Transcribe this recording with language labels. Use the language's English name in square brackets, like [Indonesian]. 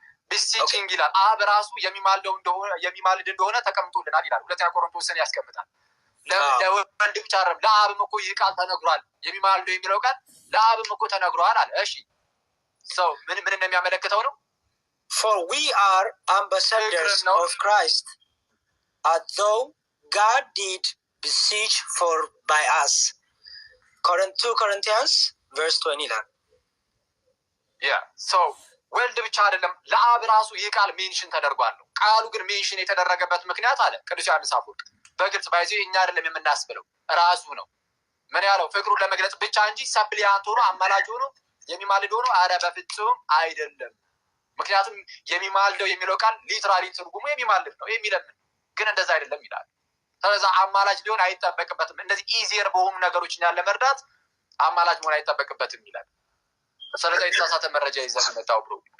[Amharic] beseeching ይላል አብ ራሱ የሚማልድ እንደሆነ ተቀምጦልናል ይላል። ሁለተኛ ቆሮንቶስን ያስቀምጣል። ለወልድ ብቻ አይደለም ለአብም እኮ ይህ ቃል ተነግሯል። የሚማልደው የሚለው ቃል ለአብም እኮ ተነግሯል አለ። እሺ ሰው ምን እንደሚያመለክተው ነው? [English] for we are ambassadors of Christ as though God did beseech for by us 2 Corinthians verse 20 [Amharic] ይላል። ሰው ወልድ ብቻ አይደለም ለአብ ራሱ ይህ ቃል ሜንሽን ተደርጓል ነው። ቃሉ ግን ሜንሽን የተደረገበት ምክንያት አለ ቅዱስ ዮሐንስ አፈወርቅ በግልጽ ባይዜ እኛ አይደለም የምናስብለው ራሱ ነው ምን ያለው ፍቅሩን ለመግለጽ ብቻ እንጂ ሰፕሊያንት ሆኖ አማላጅ ሆኖ የሚማልድ ሆኖ አረ በፍጹም አይደለም። ምክንያቱም የሚማልደው የሚለው ቃል ሊትራሊ ትርጉሙ የሚማልድ ነው የሚለምን ግን እንደዛ አይደለም ይላል። ስለዚህ አማላጅ ሊሆን አይጠበቅበትም። እንደዚህ ኢዚየር በሆኑ ነገሮች ያለ መርዳት አማላጅ መሆን አይጠበቅበትም ይላል። ስለዚህ የተሳሳተ መረጃ ይዘህ መጣው ብሎ